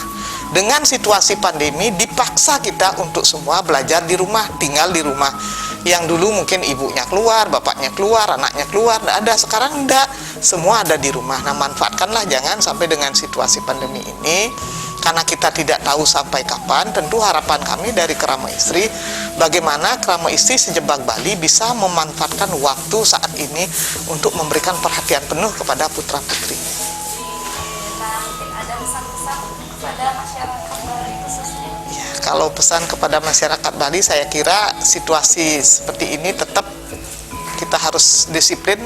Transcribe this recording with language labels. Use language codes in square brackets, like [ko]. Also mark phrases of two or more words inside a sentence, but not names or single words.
[id] Dengan situasi pandemi dipaksa kita untuk semua belajar di rumah, tinggal di rumah. Yang dulu mungkin ibunya keluar, bapaknya keluar, anaknya keluar, tidak ada. Sekarang tidak, semua ada di rumah. Nah, manfaatkanlah, jangan sampai dengan situasi pandemi ini, karena kita tidak tahu sampai kapan. Tentu harapan kami dari krama istri, bagaimana krama istri sejebak Bali bisa memanfaatkan waktu saat ini untuk memberikan perhatian penuh kepada putra putrinya. Nah, mungkin ada pesan-pesan kepada masyarakat Bali khususnya. Ya, kalau pesan kepada masyarakat Bali, saya kira situasi seperti ini tetap kita harus disiplin.